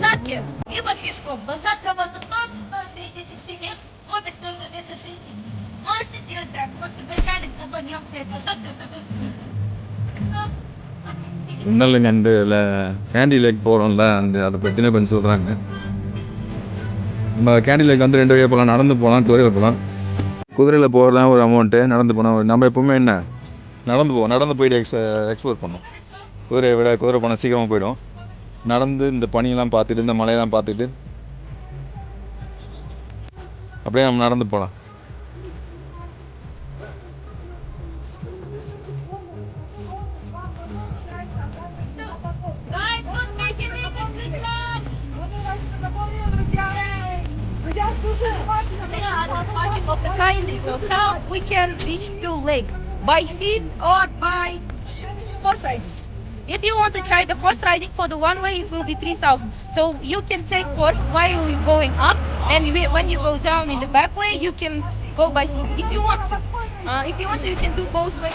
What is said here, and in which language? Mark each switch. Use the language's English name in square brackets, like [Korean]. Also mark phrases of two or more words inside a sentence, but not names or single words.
[Russian] лодке, либо пешком. Лошадка вот тут, 3000 метров, обе стороны 260. Можете сделать так, просто бежали, поднимемся, лошадка. [Tamil] ஒன்றும் இல்லைங்க அந்த கேண்டி லேக் போகிறோம்ல அதை பற்றின கொஞ்சம் சொல்கிறாங்க. நம்ம கேண்டி லேக் வந்து 2 வழியாக போகலாம், நடந்து போகலாம், குதிரையில் போகலாம். குதிரையில் போகிறதா ஒரு அமௌண்ட்டு, நடந்து போனால் நம்ம எப்போவுமே என்ன நடந்து போயிட்டு எக்ஸ்ப்ளோர் பண்ணோம். குதிரையை விட குதிரை போனால் சீக்கிரமாக போயிடும். நடந்து இந்த பனியெல்லாம் பார்த்துட்டு இந்த மலையெல்லாம் பார்த்துட்டு அப்படியே நம்ம நடந்து போகலாம். [English] Of the kindness of how we can reach to lake by feet or by horse riding. If you want to try the horse riding for the one way, it will be 3,000. So you can take horse while you're going up, and when you go down in the back way, you can go by feet. If you want to, you can do both ways.